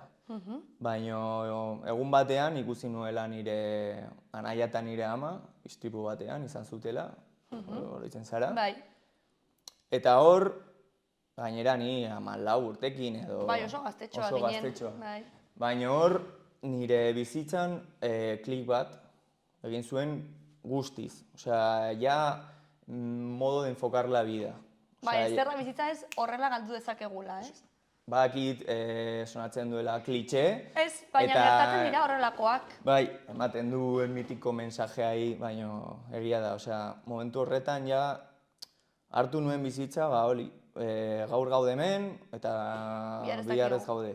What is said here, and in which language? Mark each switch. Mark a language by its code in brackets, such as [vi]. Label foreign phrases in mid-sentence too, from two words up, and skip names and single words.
[eu] Baina egun batean ikusi nuela nire anaia eta nire ama, istripu batean izan zutela, oroitzen zara. Bai. Eta hor, gainera ni 14 urtekin edo... Bai, oso gaztetxoa ginen. Baina hor, nire bizitzan klik bat egin zuen guztiz. [es] Osea, ja modo de enfocar la vida. [eu] Bai, ezerra bizitza ez horrela galdu dezakegula, ez? Badakit sonatzen duela klitxe. Ez, baina gertatzen dira horrelakoak. Bai, ematen du mitiko mensajea, baina egia da. Osea, momentu horretan ja hartu nuen bizitza, hori, gaur gaude hemen eta bihar ez gaude.